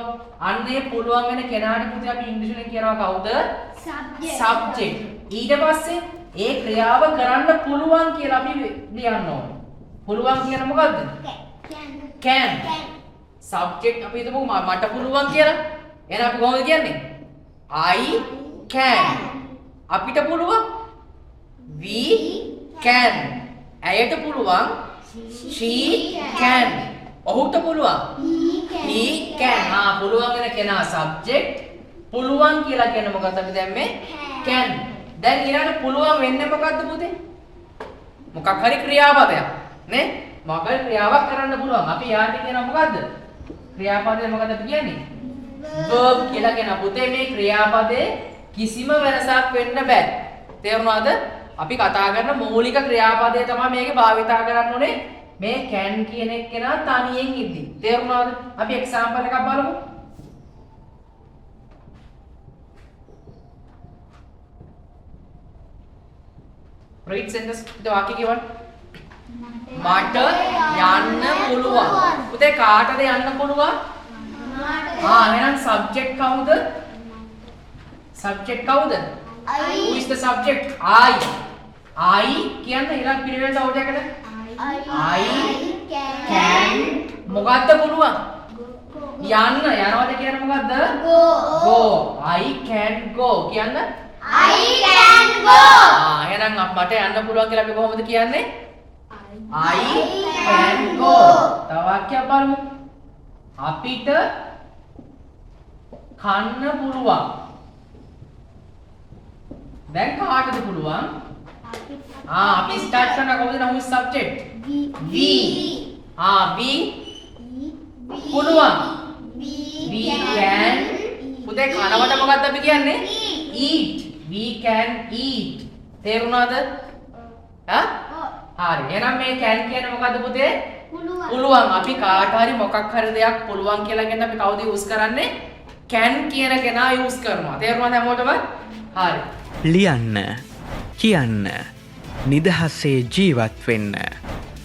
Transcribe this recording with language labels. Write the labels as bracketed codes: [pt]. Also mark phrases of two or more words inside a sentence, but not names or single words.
[si] අන්නේ පුළුවන් වෙන කෙනාට පුතේ අපි ඉංග්‍රීසි වලින් කියනවා කවුද? subject. ඊට පස්සේ ඒ ක්‍රියාව කරන්න පුළුවන් කියලා අපි ලියන්න ඕනේ. පුළුවන් කියන මොකද්ද? can. subject අපි හිතමු මට පුළුවන් කියලා. එහෙනම් අපි කොහොමද කියන්නේ? [en] I can. [si] අපිට පුළුවන් [en] we can. [si] ඇයට පුළුවන් [en] she can. [si] ඔහුට පුළුවන් [en] he can. [si] පුළුවන් වෙන කෙනා subject. පුළුවන් කියලා කියන මොකක්ද අපි දැන් මේ can. දැන් ඊළඟට පුළුවන් වෙන්නේ මොකද්ද පුතේ? මොකක් හරි ක්‍රියාපදයක් නේ? මොකක් හරි ක්‍රියාවක් කරන්න පුළුවන්. අපි යාට කියනවා මොකද්ද? ක්‍රියාපදය මොකද්ද අපි කියන්නේ? verb කියලා කියන පුතේ මේ ක්‍රියාපදේ කිසිම වෙනසක් වෙන්න බෑ. තේරුණාද? අපි කතා කරන මූලික ක්‍රියාපදය තමයි මේකේ භාවිතා කරන්න ඕනේ. මේ can කියන එක්කෙනා තනියෙන් ඉද්දි. තේරුණාද? අපි එක්සැම්පල් එකක් බලමු. [en] read sentence the [si] වාක්‍ය කියවන්න. මට යන්න පුළුවන්. පුතේ කාටද යන්න පුළුවන්? එහෙනම් subject කවුද? subject කවුද? [en] Who is the subject? [si] I කියන්නේ ඊළඟ පිළිවෙලට අවුට් එකකට. [en] I can [si] මොකද්ද පුළුවන්? යනවාද කියන්නේ මොකද්ද? go. [en] I can go [si] කියන්නේ [en] I can go. [si] එහෙනම් මට යන්න පුළුවන් කියලා අපි කොහොමද කියන්නේ? [en] I can go. [si] තව වාක්‍යයක් බලමු. අපිට කන්න පුළුවන්. දැන් කාටද පුළුවන්? අපි ස්ටාර්ට් කරන කවුද නම් subject? [en] we. we [si] පුළුවන්. [en] we can. [si] පුතේ කනවට මොකක්ද අපි කියන්නේ? [en] eat. we can eat. [si] තේරුණාද? හරි. එහෙනම් මේ can කියන්නේ මොකද්ද පුතේ? පුළුවන්. අපි කාට හරි මොකක් හරි දෙයක් පුළුවන් කියලා කියන අපි කවුද යූස් කරන්නේ? can කියන කෙනා යූස් කරනවා. තේරුණාද හැමෝටම? හරි. ලියන්න, කියන්න, නිදහසේ ජීවත් වෙන්න.